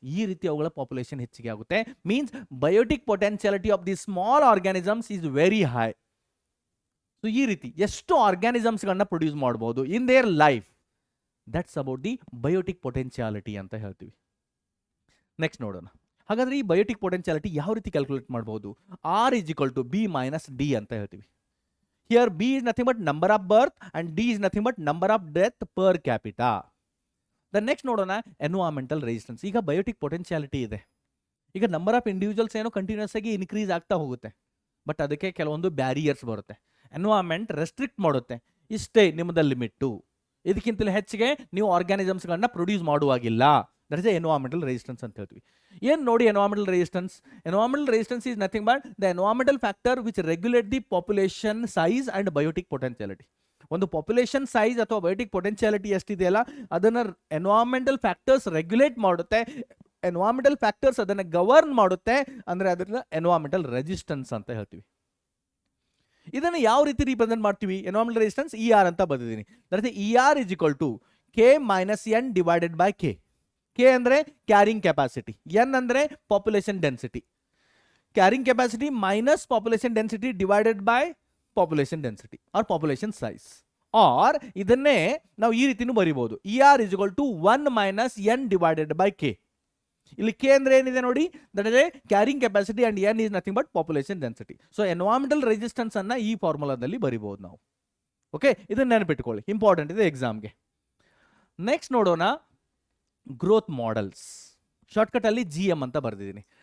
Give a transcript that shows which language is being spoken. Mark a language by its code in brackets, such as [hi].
[kn] ಈ ರೀತಿ ಅವುಗಳ ಪಾಪ್ಯುಲೇಷನ್ ಹೆಚ್ಚಿಗೆ ಆಗುತ್ತೆ. [en] Means biotic potentiality of the small organisms is very high. [kn] So ಈ ರೀತಿ ಎಷ್ಟು ಆರ್ಗ್ಯಾನಿಸಮ್ಸ್ ಗಳನ್ನ ಪ್ರೊಡ್ಯೂಸ್ ಮಾಡಬಹುದು [en] in their life, that's about the biotic potentiality [kn] ಅಂತ ಹೇಳ್ತೀವಿ. ನೆಕ್ಸ್ಟ್ ನೋಡೋಣ. ಹಾಗಾದ್ರೆ ಈ ಬಯೋಟಿಕ್ ಪೊಟೆನ್ಶಿಯಾಲಿಟಿ ಯಾವ ರೀತಿ ಕ್ಯಾಲ್ಕುಲೇಟ್ ಮಾಡಬಹುದು? [en] R is equal to B minus D [kn] ಅಂತ ಹೇಳ್ತೀವಿ. [en] Here B is nothing but number of birth and D is nothing but number of death per capita. [kn] The next ನೋಡೋಣ environmental resistance. ಈಗ biotic potentiality ಇದೆ. ಈಗ number of individuals ಏನೋ continuous ಆಗಿ increase ಆಗ್ತಾ ಹೋಗುತ್ತೆ. ಬಟ್ ಅದಕ್ಕೆ ಕೆಲವೊಂದು ಬ್ಯಾರಿಯರ್ಸ್ ಬರುತ್ತೆ. ಎನ್ವೈರನ್ಮೆಂಟ್ ರೆಸ್ಟ್ರಿಕ್ಟ್ ಮಾಡುತ್ತೆ, ಇಷ್ಟೇ ನಿಮ್ಮದ ಲಿಮಿಟ್ಟು, ಇದಕ್ಕಿಂತಲೂ ಹೆಚ್ಚಿಗೆ ನೀವು ಆರ್ಗ್ಯಾನಿಸಮ್ಸ್ಗಳನ್ನ produce ಮಾಡುವಾಗಿಲ್ಲ. That is environmental resistance ಅಂತ ಹೇಳ್ತೀವಿ. ಏನು ನೋಡಿ environmental resistance? [en] Environmental resistance is nothing but the environmental factor which regulate the population size and biotic potentiality. [kn] ಒಂದು ಪಾಪ್ಯುಲೇಷನ್ ಸೈಜ್ ಅಥವಾ ಬಯೋಟಿಕ್ ಪೊಟೆನ್ಶಿಯಾಲಿಟಿ ಎಷ್ಟಿದೆಯಲ್ಲ ಅದನ್ನ ಎನ್ವೈರನ್ಮೆಂಟಲ್ ಫ್ಯಾಕ್ಟರ್ಸ್ ರೆಗ್ಯುಲೇಟ್ ಮಾಡುತ್ತೆ. ಎನ್ವೈರನ್ಮೆಂಟಲ್ ಫ್ಯಾಕ್ಟರ್ಸ್ ಅದನ್ನ govern ಮಾಡುತ್ತೆ, ಅಂದ್ರೆ ಅದನ್ನ ಎನ್ವೈರನ್ಮೆಂಟಲ್ ರೆಸಿಸ್ಟೆನ್ಸ್ ಅಂತ ಹೇಳ್ತೀವಿ. ಇದನ್ನ ಯಾವ ರೀತಿ ರಿಪ್ರೆಸೆಂಟ್ ಮಾಡ್ತೀವಿ? ಎನ್ವೈರನ್ಮೆಂಟಲ್ ರೆಸಿಸ್ಟೆನ್ಸ್ ER ಅಂತ ಬರೆದಿದ್ದೀನಿ. [en] That is ER is equal to K minus N divided by K. [kn] K ಅಂದ್ರೆ ಕ್ಯಾರಿಂಗ್ ಕೆಪಾಸಿಟಿ, N ಅಂದ್ರೆ population density. [en] Carrying capacity minus population density divided by population density or population size. Or [kn] ಇದನ್ನೇ ನಾವು ಈ ರೀತಿನೂ ಬರೀಬಹುದು, [en] ER is equal to 1 minus N divided by K. [kn] ಇಲ್ಲಿ K ಅಂದ್ರೆ ಏನಿದೆ ನೋಡಿ, [en] That is carrying capacity and N is nothing but population density. [kn] So environmental resistance ಅನ್ನ ಈ ಫಾರ್ಮುಲಾದಲ್ಲಿ ಬರೀಬಹುದು ನಾವು. ಓಕೆ, ಇದನ್ನ ನೆನಪಿಟ್ಕೊಳ್ಳಿ, ಇಂಪಾರ್ಟೆಂಟ್ ಇದೆ ಎಕ್ಸಾಮ್ಗೆ. ನೆಕ್ಸ್ಟ್ ನೋಡೋಣ ಗ್ರೋತ್ ಮಾಡೆಲ್ಸ್. ಶಾರ್ಟ್ಕಟ್ ಅಲ್ಲಿ GM ಅಂತ ಬರೆದಿದ್ದೀನಿ.